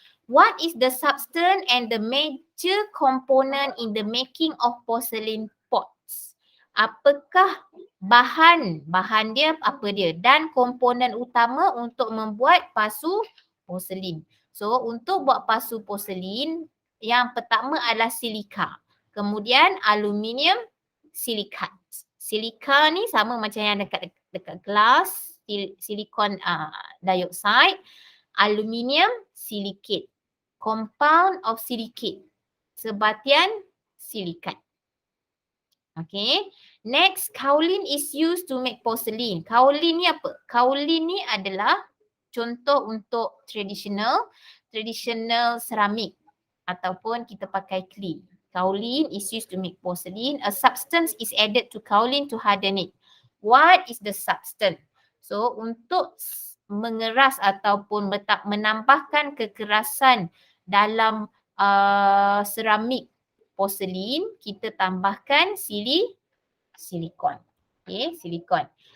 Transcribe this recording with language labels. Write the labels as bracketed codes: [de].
[en] What is the substance and the major component in the making of porcelain pots? [ms] Apakah bahan dia apa dia dan komponen utama untuk membuat pasu porselin. So untuk buat pasu porselin yang pertama adalah silika. Kemudian aluminium silikat. Silika ni sama macam yang dekat glass, silicon dioxide, aluminium silicate. [en] Compound of silicate. [ms] Sebatian silikat. [en] Okay. Next, kaolin is used to make porcelain. [ms] Kaolin ni apa? Kaolin ni adalah contoh untuk traditional seramik ataupun kita pakai clay. [en] Kaolin is used to make porcelain. A substance is added to kaolin to harden it. What is the substance? [ms] So untuk mengeras ataupun menambahkan kekerasan dalam seramik porselin, kita tambahkan silikon. Okay, silikon.